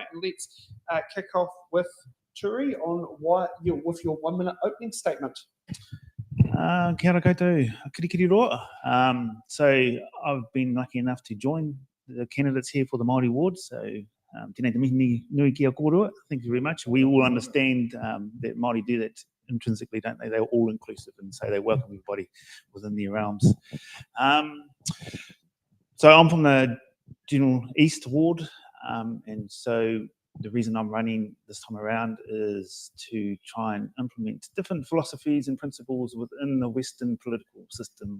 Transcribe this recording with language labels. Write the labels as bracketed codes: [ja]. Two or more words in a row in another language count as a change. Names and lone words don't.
[en] And let's kick off with Turi on with your 1 minute opening statement. [mi] Kia ora koutou, Kirikiriroa. [en] So I've been lucky enough to join the candidates here for the Maori ward. [mi] So tēnei te mihi nui ki a kōrua. [en] Thank you very much. We all understand that Maori do that intrinsically, don't they? They're all inclusive, and so they welcome everybody within their realms. So I'm from the General East Ward, and so the reason I'm running this time around is to try and implement different philosophies and principles within the Western political system.